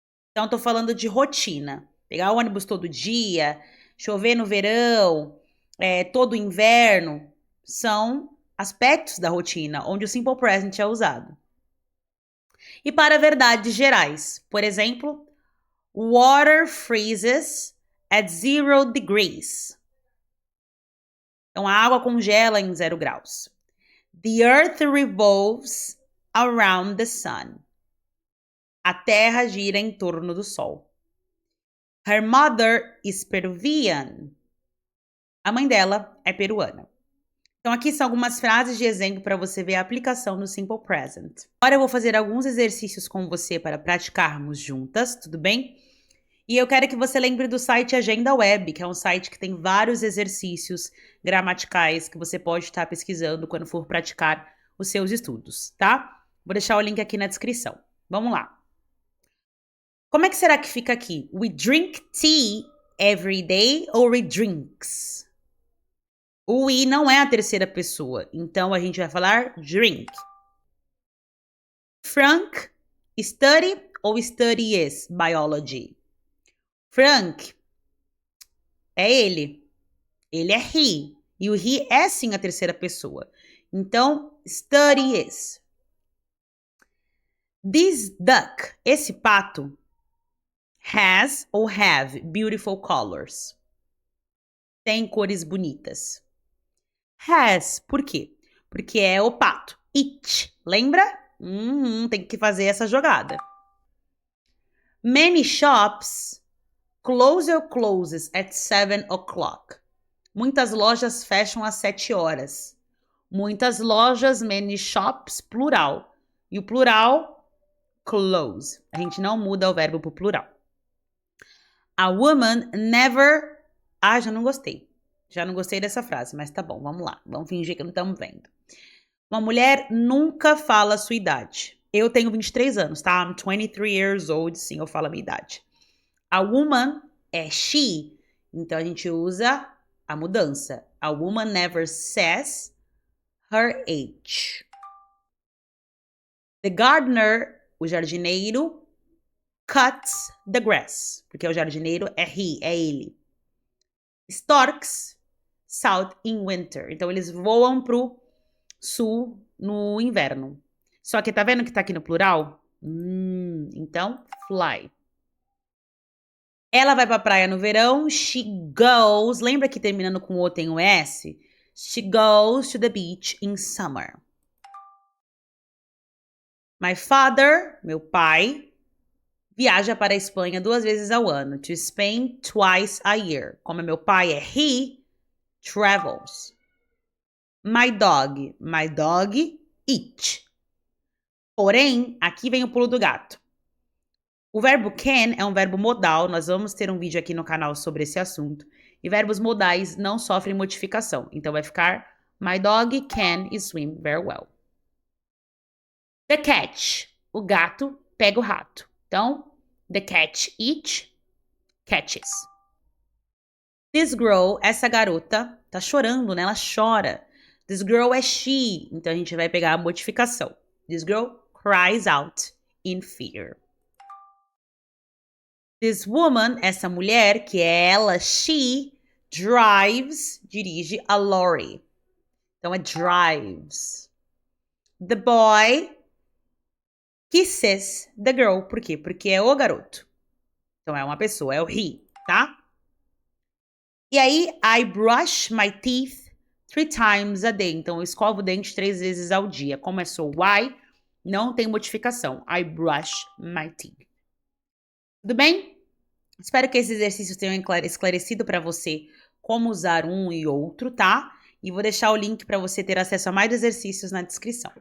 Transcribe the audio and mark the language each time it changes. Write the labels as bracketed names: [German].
[Portuguese] Então, estou falando de rotina. Pegar o ônibus todo dia, chover no verão, todo inverno, são aspectos da rotina, onde o simple present é usado. E para verdades gerais, por exemplo, [English] water freezes at 0 degrees. [Portuguese] Então, a água congela em 0 graus. [English] The earth revolves around the sun. [Portuguese] A terra gira em torno do sol. [English] Her mother is Peruvian. [Portuguese] A mãe dela é peruana. Então, aqui são algumas frases de exemplo para você ver a aplicação no Simple Present. Agora eu vou fazer alguns exercícios com você para praticarmos juntas, tudo bem? E eu quero que você lembre do site Agenda Web, que é um site que tem vários exercícios gramaticais que você pode estar pesquisando quando for praticar os seus estudos, tá? Vou deixar o link aqui na descrição. Vamos lá. Como é que será que fica aqui? [English] We drink tea every day [Portuguese] ou [English] we drinks? [Portuguese] O we não é a terceira pessoa, então a gente vai falar drink. [English] Frank study [Portuguese] ou [English] studies biology? [Portuguese] Frank é ele. Ele é he. E o he é sim a terceira pessoa. Então, studies. [English] This duck, [Portuguese] esse pato, [English] has ou have beautiful colors. [Portuguese] Tem cores bonitas. Has, por quê? Porque é o pato. It, lembra? Tem que fazer essa jogada. [English] Many shops close or closes at 7 o'clock. [Portuguese] Muitas lojas fecham às 7 horas. Muitas lojas, many shops, plural. E o plural, close. A gente não muda o verbo para o plural. A woman never... já não gostei. Já não gostei dessa frase, mas tá bom, vamos lá. Vamos fingir que não estamos vendo. Uma mulher nunca fala a sua idade. Eu tenho 23 anos, tá? [English] I'm 23 years old, [Portuguese] sim, eu falo a minha idade. A woman é she, então a gente usa a mudança. [English] A woman never says her age. The gardener, [Portuguese] o jardineiro, [English] cuts the grass, [Portuguese] porque o jardineiro é he, é ele. [English] Storks south in winter. [Portuguese] Então, eles voam pro sul no inverno. Só que tá vendo que tá aqui no plural? Então, fly. Ela vai pra praia no verão. She goes. Lembra que terminando com O tem o S? [English] She goes to the beach in summer. My father, [Portuguese] meu pai, viaja para a Espanha 2 vezes ao ano. [English] To Spain twice a year. [Portuguese] Como meu pai é [English] he travels. My dog eat. [Portuguese] Porém, aqui vem o pulo do gato. O verbo can é um verbo modal. Nós vamos ter um vídeo aqui no canal sobre esse assunto. E verbos modais não sofrem modificação. Então vai ficar [English] My dog can swim very well. The cat. [Portuguese] O gato pega o rato. Então, [English] the cat catches. This girl, [Portuguese] essa garota, tá chorando, né? Ela chora. [English] This girl [Portuguese] é she. Então a gente vai pegar a modificação. [English] This girl cries out in fear. This woman, [Portuguese] essa mulher, que é ela, she, dirige a lorry. Então é [English] drives. The boy kisses the girl. [Portuguese] Por quê? Porque é o garoto. Então é uma pessoa, é o he, tá? E aí, [English] I brush my teeth 3 times a day. [Portuguese] Então eu escovo o dente 3 vezes ao dia. Como é so I, não tem modificação. [English] I brush my teeth. [Portuguese] Tudo bem? Espero que esses exercícios tenham esclarecido para você como usar um e outro, tá? E vou deixar o link para você ter acesso a mais exercícios na descrição.